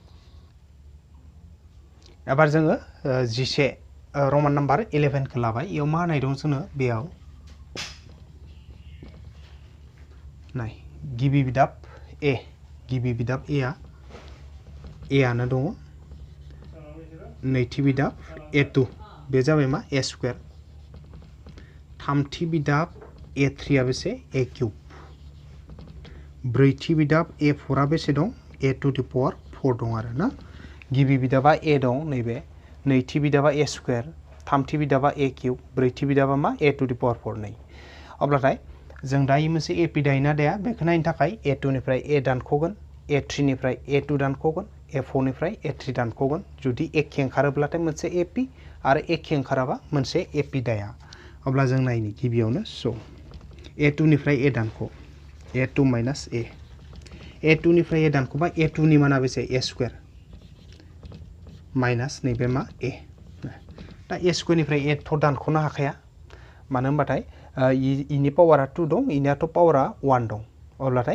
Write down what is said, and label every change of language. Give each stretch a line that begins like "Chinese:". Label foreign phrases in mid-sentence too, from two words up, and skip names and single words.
Bodo: एबार जोङो 11
English: Roman number
Bodo: 11 खौ लाबाय इयाव मा होनाय दं जोंनो बेयाव नाय गिबि बिदाब a गिबि बिदाब a आनो दङ नैथि बिदाब a2 बे जाबाय मा a स्क्वायर थामथि बिदाब a3 आ बेसे a क्यूब ब्रैथि बिदाब a4 आ बेसे दं a
English: to the power
Bodo: 4 दं आरो ना गिबि बिदाबा a दं नैबे नैथि बिदाबा a स्क्वायर थामथि बिदाबा a क्यूब ब्रैथि बिदाबा मा a
English: to the power
Bodo: 4 नै अब्लाथाय जों दायो मोनसे एपी दायोना दाया बेखौ नायनो थाखाय a2 निफ्राय a दानख'गोन a3 निफ्राय a2 दानख'गोन a4 निफ्राय a3 दानख'गोन जुदि एखे ओंखारोब्लाथाय मोनसे एपी आरो एखे ओंखाराबा मोनसे एपी दाया अब्ला जों नायनि गिबियावनो स' a2 निफ्राय a दानख' a2 माइनास a a2 निफ्राय a दानख'बा a2 नि माना बेसे a स्क्वायर माइनास नैबे मा a दा a स्क्वायर निफ्राय a थ' दानख'नो हाखाया मानो होनबाथाय इनि पावारा 2 दं इनियाथ' पावारा 1 दं अब्लाथाय